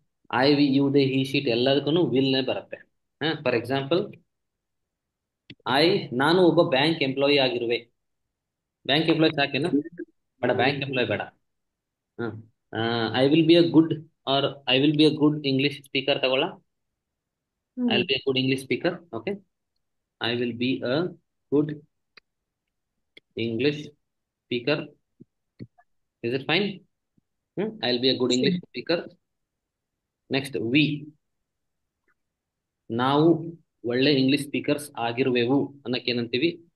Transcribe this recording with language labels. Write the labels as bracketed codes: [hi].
[kn] I, V, you, they, he, sheet ಎಲ್ಲದಕ್ಕೂ ವಿಲ್ನೇ ಬರುತ್ತೆ. For example, ನಾನು ಒಬ್ಬ ಬ್ಯಾಂಕ್ ಎಂಪ್ಲಾಯಿ ಆಗಿರುವೆ. Bank employee ಸಾಕೇನಾ? ಬೇಡ, ಬ್ಯಾಂಕ್ ಎಂಪ್ಲಾಯ್ ಬೇಡ. [en] I will be a good or I will be a good English speaker ತಗೊಳ್ಳ. I will be a good English speaker. Okay, I will be a good English speaker. Is it fine? I'll be a good English speaker. Next, we. [kn] ನಾವು ಒಳ್ಳೆ English speakers ಆಗಿರುವೆವು ಅನ್ನಕ್ಕೆ ಏನಂತೀವಿ?